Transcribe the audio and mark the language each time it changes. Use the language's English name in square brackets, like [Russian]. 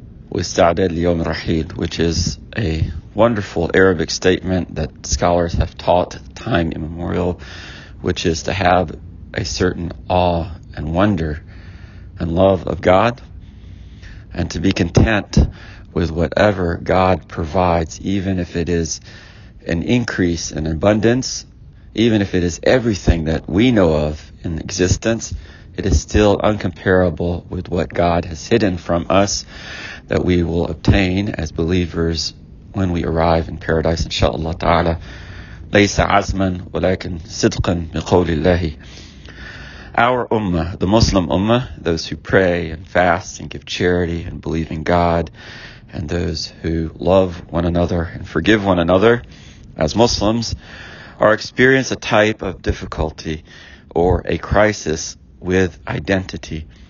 [Arabic] واستعداد ليوم الرحيل, [English] which is a wonderful Arabic statement that scholars have taught time immemorial, which is to have a certain awe and wonder and love of God, and to be content with whatever God provides, even if it is an increase in abundance, even if it is everything that we know of in existence. It is still uncomparable with what God has hidden from us that we will obtain as believers when we arrive in paradise, inshallah ta'ala. [Arabic] ليس عزما ولكن صدقا بقول الله. [English] Our ummah, the Muslim ummah, those who pray and fast and give charity and believe in God, and those who love one another and forgive one another as Muslims, are experiencing a type of difficulty or a crisis with identity.